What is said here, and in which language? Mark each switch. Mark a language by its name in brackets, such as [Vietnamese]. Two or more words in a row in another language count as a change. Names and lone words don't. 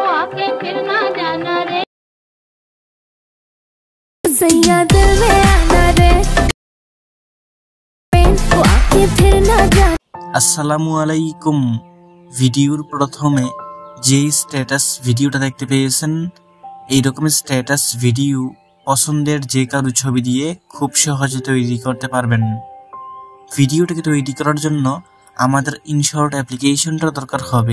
[Hindi] आके फिर ना जाना रे सैया दिल में आना रे वो आके फिर ना जाना। [Arabic] السلام عليكم. [Bangla] ভিডিওর প্রথমে যে স্ট্যাটাস ভিডিওটা দেখতে পেয়েছেন এই রকমের স্ট্যাটাস ভিডিও পছন্দের যে কারো ছবি দিয়ে খুব সহজে তৈরি করতে পারবেন। ভিডিওটাকে তৈরি করার জন্য আমাদের ইনশর্ট অ্যাপ্লিকেশনটা দরকার হবে।